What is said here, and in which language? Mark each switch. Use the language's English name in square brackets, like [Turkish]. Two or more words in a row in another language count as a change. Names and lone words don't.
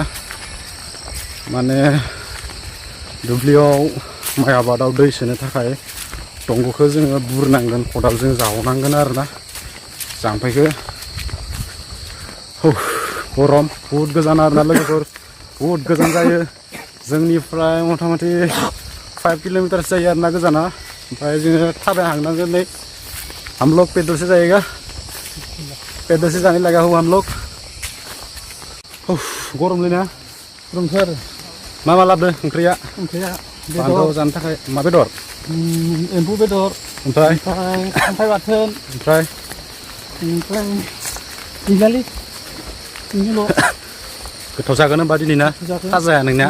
[Bodo] माने दुब्लियाव माइ आबादाव दै सोनो थाखाय दंग'खौ जोङो बुरनांगोन खदालजों जावनांगोन आरोना जाम्फैखौ. गरम बुहुद गोजान आरोना लोगोफोर बुहुद गोजान जायो जोंनिफ्राय मथा मथि 5 किलोमीटरसो जायो आरोना गोजाना. ओमफ्राय जोङो थाबायहांनांगोन नै. [Hindi] हम लोग पैदल से जाएगा. पैदल से जाने लगा हुआ हम लोग. गरम लेना [Bodo] रुमफोर मा मा लाबोदों ओंख्रिया? ओंख्रिया बान्दोआव जानो थाखाय मा बेदर? एम्फौ बेदर ओमफ्राय खांख्राइ बाथोन ओमफ्राय बिलालि गोथाव जागोन होनबा दिनै ना खाजाया नोंनिया.